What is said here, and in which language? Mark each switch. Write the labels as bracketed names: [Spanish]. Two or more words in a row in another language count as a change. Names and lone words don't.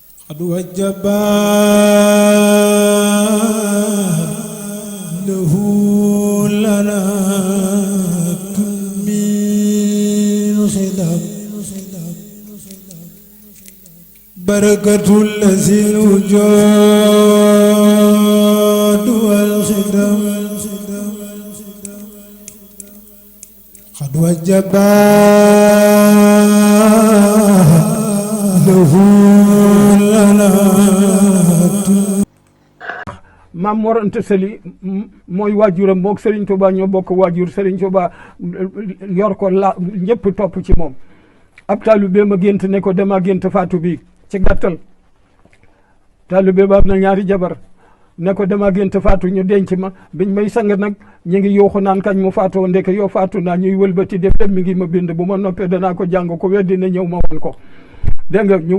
[Arabic] قد وجبا له لنا من خدم بركة الذي الوجود والخدم قد وجبا له لنا [Wolof] Maam Mor Anta Sali mooy waajuram mook Serigne Touba ñoo bokk waajur Serigne Touba yor ko la ñëpp topp ci moom ab taalibe ma gént ne ko dama gént faatu bi ci gàttal taalibe ba am na ñaari jabar ne ko dama gént faatu ñu denc ma biñ may sang nag ñu ngi yuuxu naan kañ mu faatoo ndeke yoo faatu naa ñuy wëlbati def mi ngi ma bind bu ma noppee danaa ko jàng ko weddi na ñëw ma wan ko dégg nga ñu